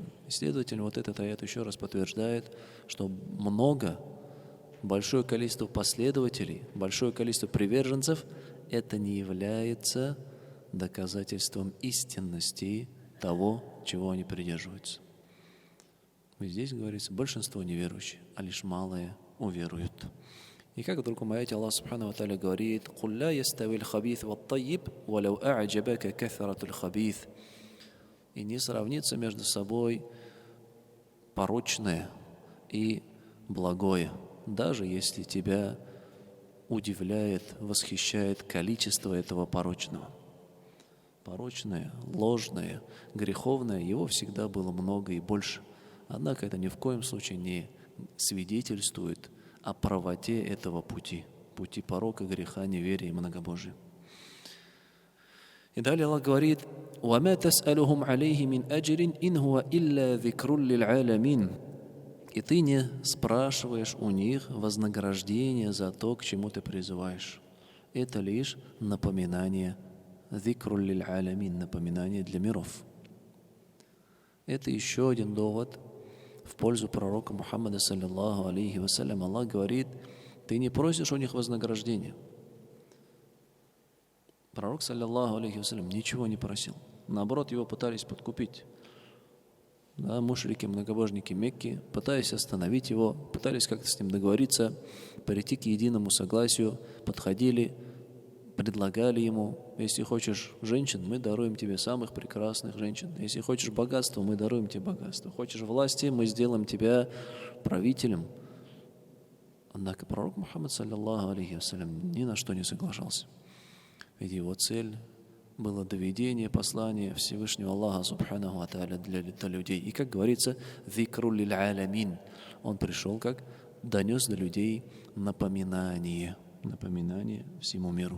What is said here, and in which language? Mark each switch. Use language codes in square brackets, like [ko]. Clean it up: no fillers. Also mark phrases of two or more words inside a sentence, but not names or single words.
[ru] И, следовательно, вот этот аят еще раз подтверждает, что большое количество последователей, большое количество приверженцев, это не является доказательством истинности того, чего они придерживаются. И здесь говорится, большинство неверующие, а лишь малые уверуют. И как в другом аяте Аллах [ar] سبحانه وتعالى говорит: «قل لا يستوي الخبيث والطيب ولو أعجبك كثرة الخبيث». [ru] И не сравнится между собой порочное и благое, даже если тебя удивляет, восхищает количество этого порочного. Порочное, ложное, греховное, его всегда было много и больше. Однако это ни в коем случае не свидетельствует о правоте этого пути порока, греха, неверия и многобожия. И далее Аллах говорит: [ar] «وما تسألهم عليه من أجر إن هو إلا ذكر للعالمين». [ru] И ты не спрашиваешь у них вознаграждение за то, к чему ты призываешь. Это лишь напоминание, [ar] ذكر للعالمين, [ru] напоминание для миров. Это еще один довод в пользу пророка Мухаммада, [ar] صلى الله عليه وسلم. [ru] Аллах говорит, ты не просишь у них вознаграждения. Пророк, [ar] صلى الله عليه وسلم, [ru] ничего не просил. Наоборот, его пытались подкупить. Да, мушрики, многобожники Мекки, пытаясь остановить его, пытались как-то с ним договориться, прийти к единому согласию, подходили, предлагали ему: если хочешь женщин, мы даруем тебе самых прекрасных женщин. Если хочешь богатства, мы даруем тебе богатство. Хочешь власти, мы сделаем тебя правителем. Однако пророк Мухаммад, [ar] صلى الله عليه وسلم, [ru] ни на что не соглашался. Ведь его цель было доведение послания Всевышнего Аллаха [ar] سبحانه وتعالى [ru] для людей. И, как говорится, [ar] «ذكر للعالمين». [ru] Он пришел, как донес до людей напоминание всему миру.